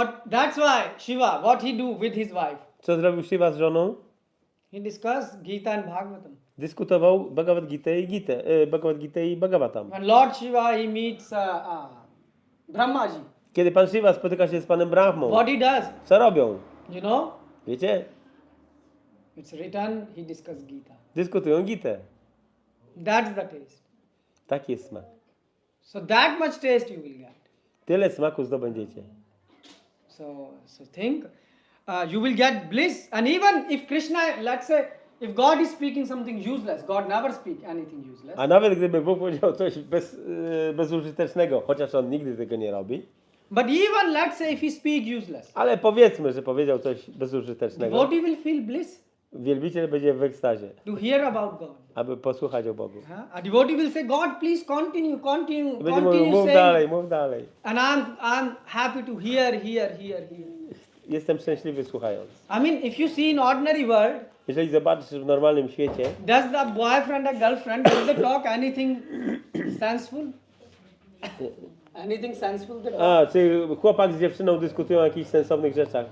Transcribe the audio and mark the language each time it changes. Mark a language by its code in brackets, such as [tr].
[en] That's why Shiva, what he do with his wife? [pl] Co zrobił Shiva z żoną? [en] He discussed Gita and Bhagavatam. [pl] Dyskutował Bhagavad-Gitę i Bhagavatam. [en] When Lord Shiva he meets Brahmaji, [pl] Kiedy Pan Shiva spotyka się z Panem Brahmą, [en] what he does? [pl] co robią? [en] You know? [pl] Wiecie? [en] It's written, he discussed Gita. [pl] Dyskutują Gitę. [en] That's the taste. [pl] Taki jest smak. [en] So that much taste you will get. [pl] Tyle smaku zdobędziecie. [en] So think, you will get bliss. And even if Krishna, let's say, if God is speaking something useless, God never speak anything useless. [pl] A nawet gdyby Bóg powiedział coś bezużytecznego, chociaż On nigdy tego nie robi, [en] But even let's say if he speak useless, [pl] ale powiedzmy, że powiedział coś bezużytecznego, [en] devotee will feel bliss [pl] wielbiciel będzie w ekstazie, [en] to hear about God. [pl] aby posłuchać o Bogu. [en] A devotee will say, God, please continue, [pl] I będzie mówił, mów [en] saying. [pl] dalej. [en] And I'm happy to hear. [pl] Jestem szczęśliwy słuchając. [en] I mean, if you see in ordinary world, [pl] Jeżeli zobaczysz w normalnym świecie, [en] does the boyfriend or girlfriend, does they talk anything senseful? Anything senseful they talk? [pl] a, czy chłopak z dziewczyną dyskutują o jakichś sensownych rzeczach.